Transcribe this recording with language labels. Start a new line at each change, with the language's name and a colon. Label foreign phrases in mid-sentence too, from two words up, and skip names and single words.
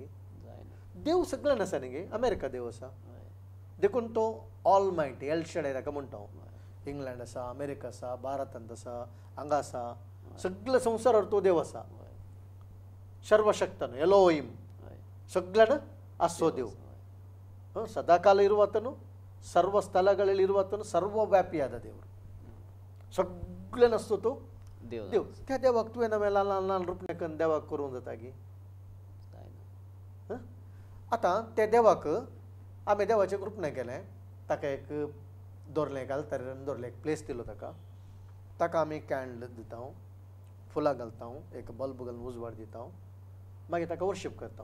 Konkani: देव सगळ्यान आसा न्ही गे. अमेरिका देव आसा, देखून तो
English: All Mighty
Konkani: एल शेडाय ताका म्हणटा. इंग्लंड आसा, अमेरिका आसा, भारतांत आसा, हांगा आसा, सगळे संवसारार तो देव आसा. सर्वशक्तन एलोहिम सगळ्यान आसो देव.
Kannada: ಸದಾಕಾಲ ಇರುವಾತನು ಸರ್ವ ಸ್ಥಳಗಳಲ್ಲಿ ಇರುವಾತನು ಸರ್ವವ್ಯಾಪಿಯಾದ ದೇವರು
Konkani: सगळ्यान असतो तो देव. त्या देवाक तुवें नवे ल्हान ल्हान रुपणे करून देवाक करूंक जाता गी. आतां त्या देवाक आमी देवाचें रुपणे केलें, ताका एक दवरलें, एक आल्तारान दवरलें, एक प्लेस दिलो ताका, ताका आमी कॅन्डल दिता, फुलां घालता, एक बल्ब घालून उजवाड दिता, मागीर ताका वर्शीप करता.